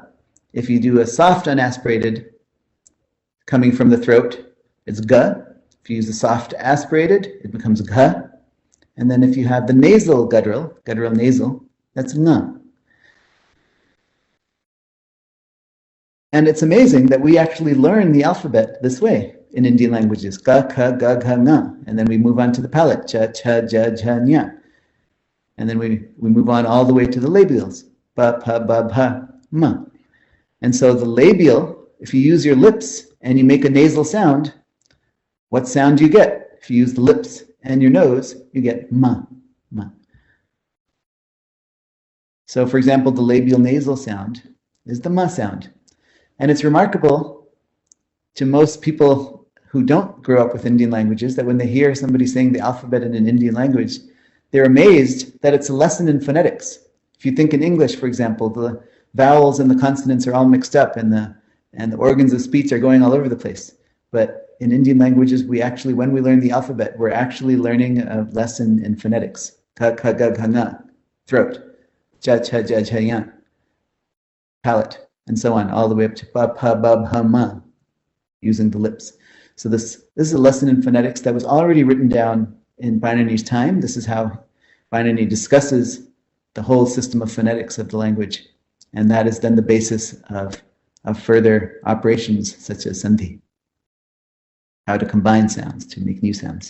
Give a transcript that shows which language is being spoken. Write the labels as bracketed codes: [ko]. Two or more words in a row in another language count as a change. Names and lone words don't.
[en] If you do a soft unaspirated coming from the throat, it's ga. If you use a soft aspirated, it becomes gha. And then if you have the nasal guttural nasal, that's nga. And it's amazing that we actually learn the alphabet this way in Indian languages. [sa] Ka, ka, ga, gha, nga. [en] And then we move on to the palate. [sa] Cha, cha, ja, ja, nya. [en] And then we move on all the way to the labials. [sa] Ba, pa, ba, bha, ma. [en] And so the labial, if you use your lips and you make a nasal sound, what sound do you get? If you use the lips and your nose, you get [sa] ma, ma. [en] So for example, the labial nasal sound is the ma sound. And it's remarkable to most people who don't grow up with Indian languages that when they hear somebody saying the alphabet in an Indian language, they're amazed that it's a lesson in phonetics. If you think in English, for example, the vowels and the consonants are all mixed up and the organs of speech are going all over the place. But in Indian languages, we actually, when we learn the alphabet, we're actually learning a lesson in phonetics. [sa] Ka, ka, ga, gha, nga, throat. Ja, cha, ja, ja, ya, [en] palate, and so on, all the way up to [sa] ba, pa, ba, bha, ma, [en] using the lips. So this is a lesson in phonetics that was already written down in Bainani's time. This is how Bainani discusses the whole system of phonetics of the language. And that is then the basis of further operations such as sandhi, how to combine sounds to make new sounds.